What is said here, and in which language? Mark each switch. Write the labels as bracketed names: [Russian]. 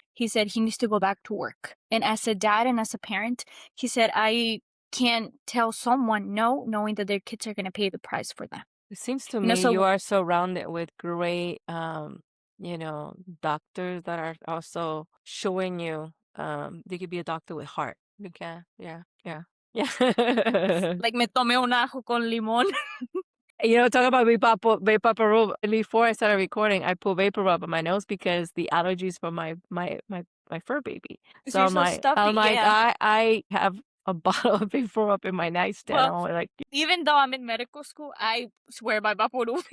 [English] He said he needs to go back to work. And as a dad and as a parent, he said, I can't tell someone no, knowing that their kids are going to pay the price for that. It seems to me you So are surrounded with great, doctors that are also showing you, you could be a doctor with heart. You can, yeah, yeah, yeah. [Spanish] like me tomé un ajo con limón. [English] Talk about vapor rub. Before I started recording, I put vapor rub on my nose because the allergies from my fur baby. Because So you're so stuffy, I'm like, yeah. I have a bottle of vapor rub in my nightstand. Well, I'm only like, even though I'm in medical school, I swear by Vaporub.